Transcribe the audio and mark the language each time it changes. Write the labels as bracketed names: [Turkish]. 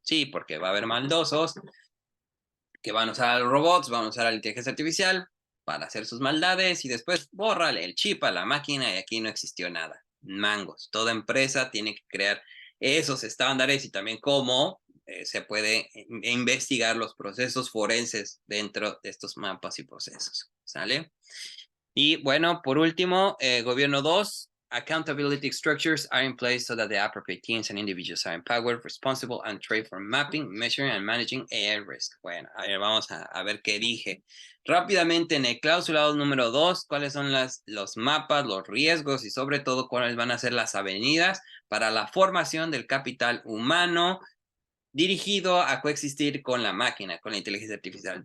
[Spanish] Sí, porque va a haber maldosos que van a usar a los robots, van a usar a la inteligencia artificial para hacer sus maldades y después bórrale el chip a la máquina y aquí no existió nada. Mangos. Toda empresa tiene que crear esos estándares y también cómo se puede investigar los procesos forenses dentro de estos mapas y procesos. ¿Sale? Y bueno, por último, gobierno 2, [English] accountability structures are in place so that the appropriate teams and individuals are empowered, responsible, and trained for mapping, measuring, and managing AI risk. [Spanish] Bueno, a ver, vamos a ver qué dije. Rápidamente, en el clausulado número 2, cuáles son los mapas, los riesgos y sobre todo cuáles van a ser las avenidas para la formación del capital humano dirigido a coexistir con la máquina, con la inteligencia artificial.